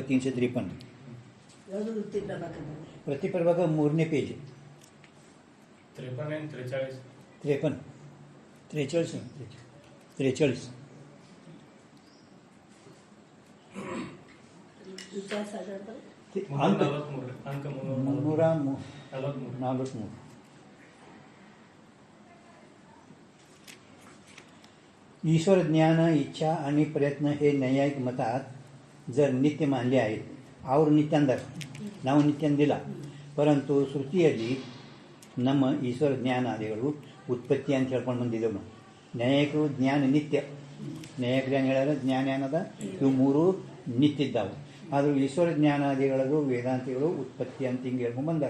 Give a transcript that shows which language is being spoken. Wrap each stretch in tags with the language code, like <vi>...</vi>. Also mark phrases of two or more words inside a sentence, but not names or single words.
<kn>353 ವೃತ್ತಿ ಪ್ರಭಾಕರ 3ನೇ ಪೇಜ್ 43 अंक 343 ईश्वर</kn> <mr>ज्ञान इच्छा आणि प्रयत्न हे नैयायिक मतात जर नित्य मानले आहेत,</mr> <kn>ಅವರು ನಿತ್ಯ ಅಂದರು, ನಾವು ನಿತ್ಯ ಅಂದಿಲ್ಲ, ಪರಂತು ಶ್ರುತಿಯಲ್ಲಿ ನಮ್ಮ ಈಶ್ವರ ಜ್ಞಾನಾದಿಗಳು ಉತ್ಪತ್ತಿ ಅಂತ ಹೇಳ್ಕೊಂಡು ಬಂದಿದ್ದೆವು ನಾವು। ನ್ಯಾಯಿಕರು ಜ್ಞಾನ ನಿತ್ಯ, ನ್ಯಾಯಿಕರು ಏನು ಹೇಳ್ಯಾರ ಜ್ಞಾನ ಏನದ ಇವು ಮೂರು ನಿತ್ಯ ಇದ್ದಾವೆ, ಆದರೂ ಈಶ್ವರ ಜ್ಞಾನಾದಿಗಳದು ವೇದಾಂತಿಗಳು ಉತ್ಪತ್ತಿ ಅಂತ ಹಿಂಗೆ ಹೇಳ್ಕೊಂಡು ಬಂದಾರೆ।</kn>